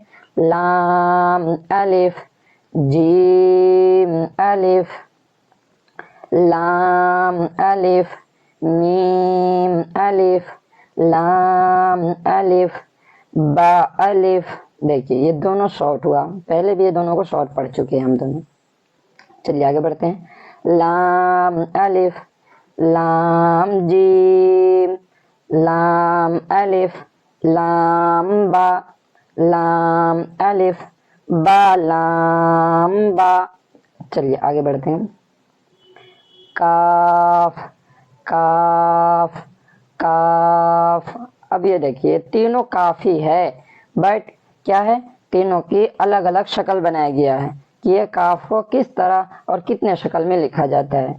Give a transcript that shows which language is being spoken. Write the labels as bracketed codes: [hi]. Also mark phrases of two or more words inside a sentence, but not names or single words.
[ur] لام الف جیم الف، لام الف میم الف، لام الف با الف۔ دیکھیے یہ دونوں شارٹ ہوا، پہلے بھی یہ دونوں کو شارٹ پڑھ چکے ہیں ہم دونوں۔ چلیے آگے بڑھتے ہیں۔ لام الف لام جیم، لام الف لام با، لام الف با لام با۔ چلیے آگے بڑھتے ہیں۔ کاف کاف کاف، اب یہ دیکھیے تینوں کافی ہے، بٹ کیا ہے؟ تینوں کی الگ الگ شکل بنایا گیا ہے کہ یہ کاف کو کس طرح اور کتنے شکل میں لکھا جاتا ہے۔